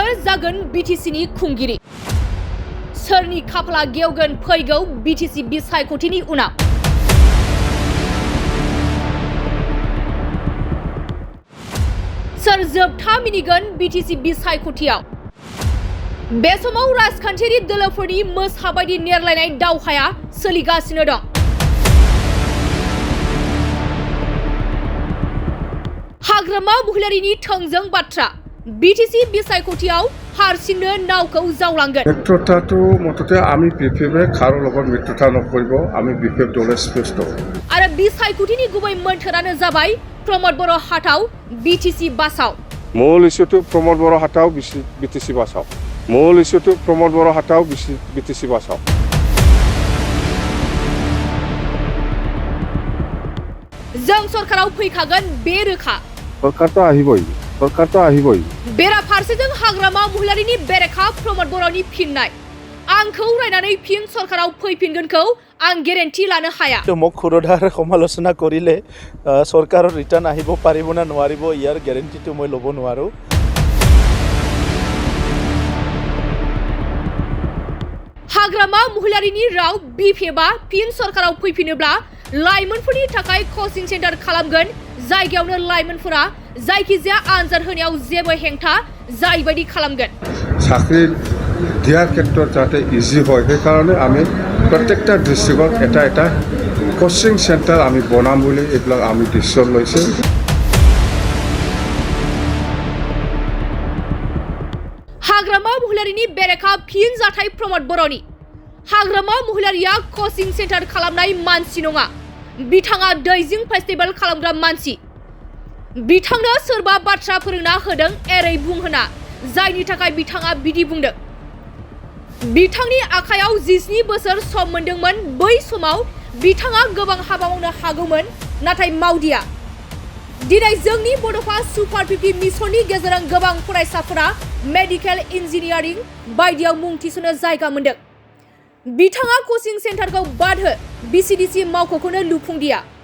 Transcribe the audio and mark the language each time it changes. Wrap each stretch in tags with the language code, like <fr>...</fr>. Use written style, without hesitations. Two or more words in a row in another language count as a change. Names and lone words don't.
<brx>जागोन बिटिसिनि खुंगिरि सोरनि खाफाला गेवगोन फैगौ बिटिसि बिसायख'थिनि उनाव सोर जोबथा मिनिगोन बिटिसि बिसायख'थियाव बे समाव राजखान्थियारि दोलोफोरनि मोसाबायदि नेरलायनाय दावहाया सोलिगासिनो दं हाग्रामा महिलारिनि थोंजों बाथ्रा बिटिसि बिसायख'थियाव हारसिंनो नावखौ जावलांगोन</brx> <as>मित्रताটো মততে আমি বিফেবে কাৰো লগত মিত্ৰতা নকৰিব আমি বিফেব দলে স্পষ্ট</as> <brx>आरो बिसायख'थिनि गुबै मोन्थोरानो जाबाय प्रमोद बर' हाथाव बिटिसि बासाव</brx> <as>মূল ইস্যুটো প্ৰমোদ বড়ো হাটাও বিটিসি বাসাও মূল ইস্যুটো প্ৰমোদ বড়ো হাটাও বিটিসি বাসাও</as> <brx>जों सरकाराव फैखागोन बे रोखा सरकारथ' আহিবই बेराफारसेजों हाग्रामा महिलारिनि बेरेखा प्रमोद बर'नि फिननाय आंखौ रायनानै फिन सरकाराव फैफिनगोनखौ आं गेरेन्टि लानो हाया</brx> <as>মোক খুৰধাৰ সমালোচনা কৰিলে চৰকাৰৰ ৰিটাৰ্ণ আহিব পাৰিব না নোৱাৰিব ইয়াৰ গেৰেণ্টিটো মই ল'ব নোৱাৰো</as> <brx>हाग्रामा महिलारिनि राव बिफेबा फिन सरकाराव फैफिनोब्ला लाइमोनफोरनि थाखाय</brx> <en>coaching centre</en> <brx>खालामगोन जायगायावनो लाइमोनफोरा जायखिजाया आनजाद होनायाव जेबो हेंथा जायबायदि खालामगोन</brx> <as>চাকৰি দিয়াৰ ক্ষেত্ৰত যাতে ইজি হয় সেইকাৰণে আমি প্ৰত্যেকটা ডিষ্ট্ৰিক্টত এটা</as> <en>coaching centre</en> <as>আমি বনাম বুলি এইবিলাক আমি ডিচিশ্যন লৈছোঁ</as> <brx>हाग्रामा महिलारिनि बेरेखा फिन जाथाय प्रमोद बर'नि हाग्रामा महिलारिया</brx> <en>coaching centre</en> <brx>खालामनाय मानसि नङा बिथाङा दैजिं फेस्टिभेल खालामग्रा मानसि बिथांनो सोरबा बाथ्रा फोरोंना होदों एरै बुंहोना जायनि थाखाय बिथाङा बिदि बुंदों बिथांनि आखायाव 17 बोसोर सम मोनदोंमोन बै समाव बिथाङा गोबां हाबा मावनो हागौमोन नाथाय मावदिया दिनै जोंनि बड'फा सुपार 50 मिशननि गेजेरजों गोबां फरायसाफोरा</brx> <en>medical engineering</en> <brx>बायदियाव मुं थिसननो जायगा मोनदों बिथाङा</brx> <en>coaching centre</en> <brx>बाद हो बिसिडिसि मावख'खौनो लुफुंदिया</brx>